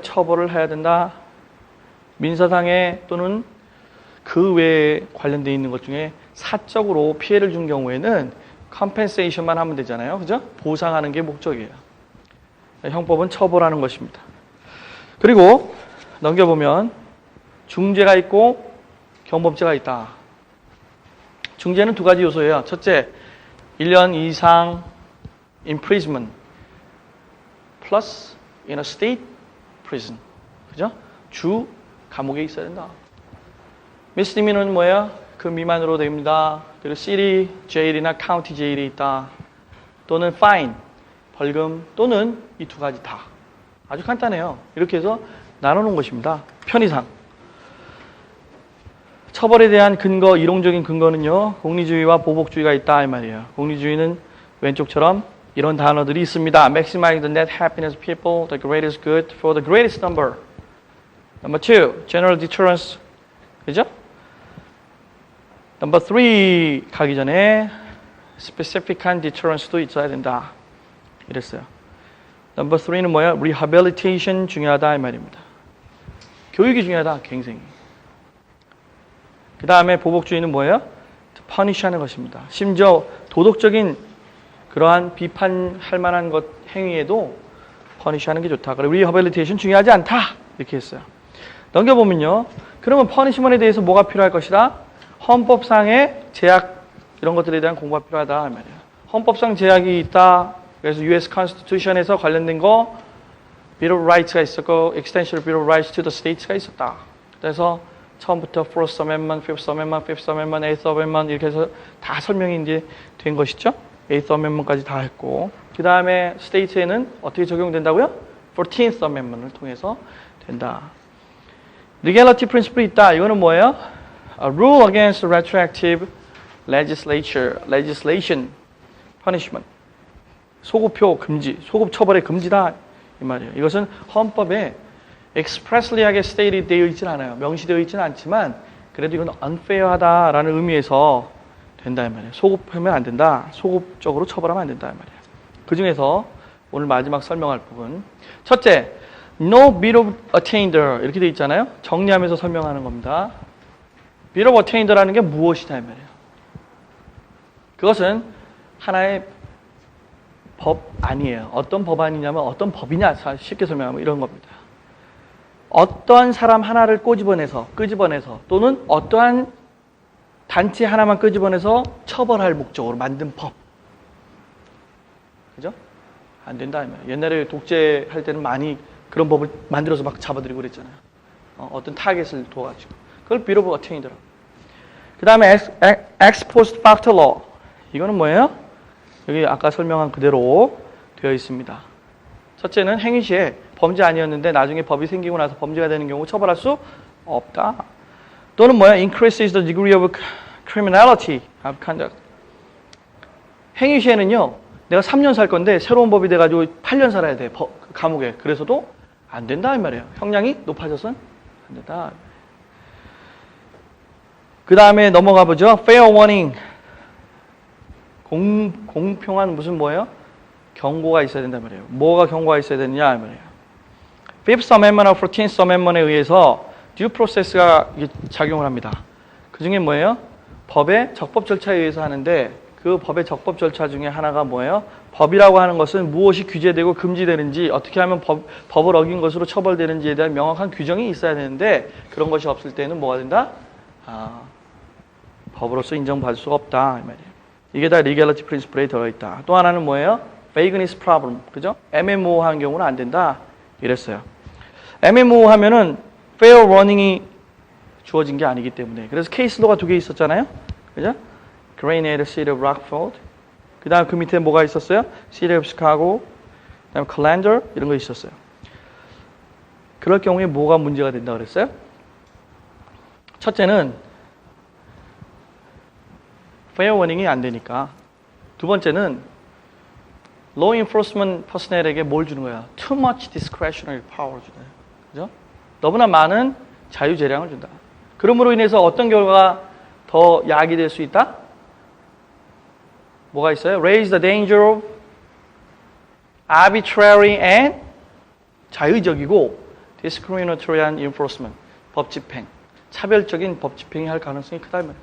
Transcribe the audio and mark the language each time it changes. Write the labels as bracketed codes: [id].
[ko] 처벌을 해야 된다. 민사상의 또는 그 외에 관련되어 있는 것 중에 사적으로 피해를 준 경우에는 compensation만 하면 되잖아요. 그죠? 보상하는 게 목적이에요. 형법은 처벌하는 것입니다. 그리고 넘겨보면 중죄가 있고 경범죄가 있다. 중죄는 두 가지 요소예요. 첫째, 1년 이상 [en] imprisonment plus in a state prison. [ko] 그죠? 주 감옥에 있어야 된다. misdemeanor는 뭐예요? 그 미만으로 됩니다. 그리고 city jail이나 county jail이 있다. 또는 fine, 벌금 또는 이 두 가지 다. 아주 간단해요. 이렇게 해서 나눠놓은 것입니다. 편의상. 처벌에 대한 근거, 이론적인 근거는요. 공리주의와 보복주의가 있다 이 말이에요. 공리주의는 왼쪽처럼 이런 단어들이 있습니다. [en] Maximizing the net happiness of people, the greatest good for the greatest number. Number 2, general deterrence. [ko] 그죠? Number 3, 가기 전에 specific한 deterrence도 있어야 된다. 이랬어요. Number 3는 뭐야? Rehabilitation 중요하다 이 말입니다. 교육이 중요하다, 갱생이. 그 다음에 보복주의는 뭐예요? punish하는 것입니다. 심지어 도덕적인 그러한 비판할 만한 것 행위에도 punish하는 게 좋다. 그리고 rehabilitation 중요하지 않다. 이렇게 했어요. 넘겨보면요. 그러면 punishment에 대해서 뭐가 필요할 것이다? 헌법상의 제약 이런 것들에 대한 공부가 필요하다 이 말이에요. 헌법상 제약이 있다. 그래서 US Constitution에서 관련된 거 Bill of Rights가 있었고 Extension of Bill of Rights to the States가 있었다. 그래서 처음부터 First Amendment, Fifth Amendment, Fifth Amendment, Eighth Amendment 이렇게 해서 다 설명이 이제 된 것이죠. Eighth Amendment까지 다 했고 그 다음에 스테이트에는 어떻게 적용된다고요? 14th Amendment을 통해서 된다. Legality Principle이 있다. 이거는 뭐예요? [en] A rule against retroactive legislation, punishment. [ko] 소급표 금지, 소급 처벌의 금지다 이 말이에요. 이것은 헌법에 expressly하게 stated 되어 있지는 않아요. 명시되어 있지는 않지만 그래도 이건 unfair하다라는 의미에서 된다 이 말이에요. 소급하면 안 된다. 소급적으로 처벌하면 안 된다 이 말이에요. 그 중에서 오늘 마지막 설명할 부분. 첫째, no bill of attainder 이렇게 되어 있잖아요. 정리하면서 설명하는 겁니다. bill of attainder라는 게 무엇이다 이 말이에요. 그것은 하나의 법 아니에요. 어떤 법안이냐면 어떤 법이냐 쉽게 설명하면 이런 겁니다. 어떠한 사람 하나를 끄집어내서 또는 어떠한 단체 하나만 끄집어내서 처벌할 목적으로 만든 법. 그죠? 안 된다. 옛날에 독재할 때는 많이 그런 법을 만들어서 막 잡아들이고 그랬잖아요. 어떤 타겟을 둬가지고. 그걸 bill of attainder. 그 다음에 ex post facto law. 이거는 뭐예요? 여기 아까 설명한 그대로 되어 있습니다. 첫째는 행위 시에 범죄 아니었는데 나중에 법이 생기고 나서 범죄가 되는 경우 처벌할 수 없다. 또는 뭐야? [en] Increases the degree of criminality of conduct. [ko] 행위 시에는요. 내가 3년 살 건데 새로운 법이 돼가지고 8년 살아야 돼. 감옥에. 그래서도 안 된다 이 말이에요. 형량이 높아져서는 안 된다. 그 다음에 넘어가 보죠. Fair warning. 공평한 무슨 뭐예요? 경고가 있어야 된단 말이에요. 뭐가 경고가 있어야 되느냐 이 말이에요. Fifth Amendment, 14th Amendment에 의해서 due process가 작용을 합니다. 그 중에 뭐예요? 법의 적법 절차에 의해서 하는데 그 법의 적법 절차 중에 하나가 뭐예요? 법이라고 하는 것은 무엇이 규제되고 금지되는지 어떻게 하면 법을 어긴 것으로 처벌되는지에 대한 명확한 규정이 있어야 되는데 그런 것이 없을 때는 뭐가 된다? 법으로서 인정받을 수가 없다 이 말이에요. 이게 다 legality principle에 들어있다. 또 하나는 뭐예요? [en] vagueness problem. [ko] 그죠? 애매모호한 경우는 안 된다. 이랬어요. 애매모호하면은 fair warning이 주어진 게 아니기 때문에. 그래서 케이스로가 2개 있었잖아요. 그죠? Grenade, City of Rockford. 그 다음 그 밑에 뭐가 있었어요? City of Chicago. 그 다음에 Callender. 이런 거 있었어요. 그럴 경우에 뭐가 문제가 된다 그랬어요? 첫째는 fair warning이 안 되니까. 두 번째는 law enforcement personnel에게 뭘 주는 거야? [en] Too much discretionary power [ko] 주네. 그죠? 너무나 많은 자유재량을 준다. 그러므로 인해서 어떤 결과가 더 약이 될 수 있다? 뭐가 있어요? [en] Raise the danger of arbitrary and [ko] 자의적이고 [en] discriminatory한 enforcement, [ko] 법 집행, 차별적인 법 집행이 할 가능성이 크다.